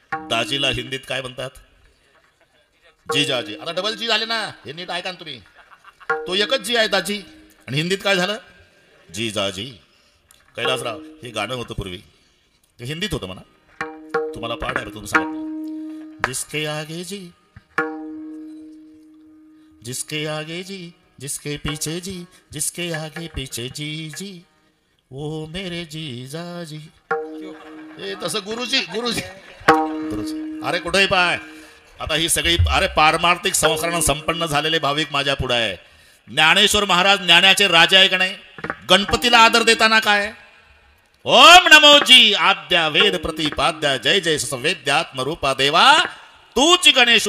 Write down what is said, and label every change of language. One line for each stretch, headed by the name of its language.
Marathi: दाजीला हिंदीत काय म्हणतात? जी जाजी. आता डबल जी झाले ना, हे नीट ऐका ना तुम्ही. तो एकच जी आहे दाजी, आणि हिंदीत काय झालं? जी जाजी. कैलासराव, हे गाणं होतं पूर्वी, ते हिंदीत होतं म्हणा. तुम्हाला पाठ आहे, तुम्ही सांगा.
Hindi: जिसके आगे जी, जिसके आगे जी, जिसके पीछे जी, जिसके आगे पीछे जी जी, वो मेरे जीजा जी.
Marathi: हे तसं गुरुजी, गुरुजी, गुरुजी. अरे कुठेही पाय. आता ही सगळी अरे पारमार्थिक संस्करण संपन्न झालेले भाविक माझ्या पुढे आहे. ज्ञानेश्वर महाराज ज्ञानाचे राजा आहे का नाही? गणपतीला आदर देताना काय? ओम नमो जी आद्या वेद प्रतिपाद्या जय जय वेद्यात्मरूपा देवा तूच गणेश.